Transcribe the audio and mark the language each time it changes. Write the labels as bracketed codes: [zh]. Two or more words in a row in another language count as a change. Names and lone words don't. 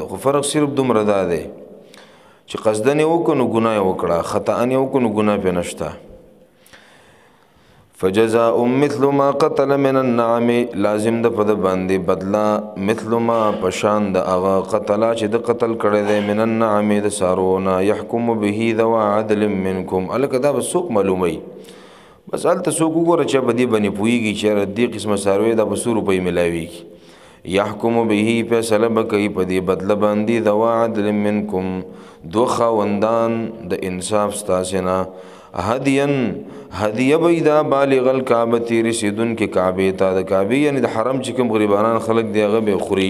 [ps] خو فرق صرف دومره دا دی چې قصدن یې وکړو نو ګناه یې وکړه، خطا یې وکړو نو ګناه پې نشته. [ar] فجزاء مثل ما قتل من النعم، [ps] لازم ده په ده باندې بدله، [ar] مثل ما [ps] پشان د هغه قتله چې د قتل کړی دی، [ar] من النعم [ps] د څاروو نه، [ar] یحکم به ذو عدل منکم. [ps] هلکه دا به څوک معلوموي، بس هلته څوک وګوره چې په دې باندې پوهېږي چې دې قسمه څاروی دا په څو روپۍ میلاویږي. [ar] یحکم به، [ps] فیصله به کوي په دې بدله باندې، [ar] ذو عدل منکم، [ps] دو خاوندان د انصاف ستاسې نه، هدین هدیه به دا [ar] بالغ الکعبه، [ps] رسیدونکې کعبې ته، د کعبې یعنی د حرم چې کوم غریبانان خلک دی هغه به خوري.